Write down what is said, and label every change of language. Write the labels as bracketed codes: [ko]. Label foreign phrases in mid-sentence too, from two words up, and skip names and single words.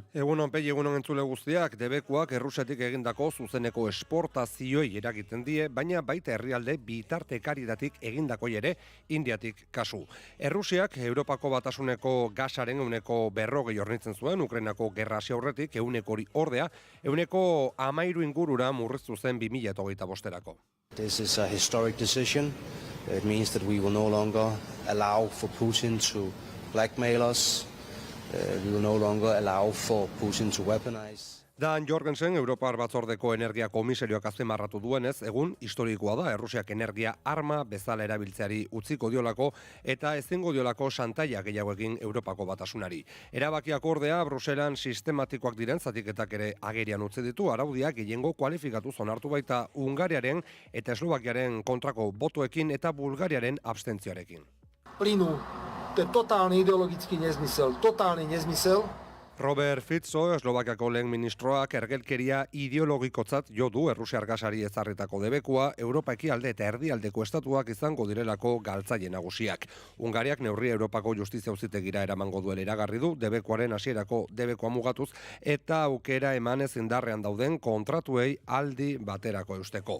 [eu] Egunon, Pei, egunon entzule guztiak, debekuak Errusiatik egindako zuzeneko esportazioi eragiten die, baina baita herrialde bitartekaritatik egindakoei ere Indiatik kasu. Errusiak Europako Batasuneko gasaren 40% hornitzen zuen, Ukrainako gerra hasi aurretik 100 ordea, 13 ingurura murriztu zen 2025erako. [en] This is a historic decision. It means that we will no longer allow for Putin to blackmail us. We will no longer allow for Putin to weaponize. [eu] Dan Jorgensen, Europar Batzordeko energia komisarioak azpimarratu duenez, egun historikoa da Errusiak energia arma bezala erabiltzeari utziko diolako eta ezingo diolako xantaia gehiago egin Europako Batasunari. Erabakiak ordea Bruselan sistematikoak diren zatiketak ere agerian utzi ditu, araudiak gehiengo kualifikatu onartu baita Hungariaren eta Eslovakiaren kontrako botoekin eta Bulgariaren abstentzioarekin. [sk] Plynu, to je totálny ideologický nezmysel. [eu] Robert Fico, Eslovakiako lehen ministroak ergelkeria ideologikotzat jo du Errusiar gasari ezarritako debekua, Europa ekialde eta erdialdeko estatuak izango direlako galtzaile nagusiak. Hungariak neurria Europako Justizia Auzitegira eramango duela iragarri du, debekuaren hasierako debekua mugatuz eta aukera emanez indarrean dauden kontratuei aldi baterako eusteko.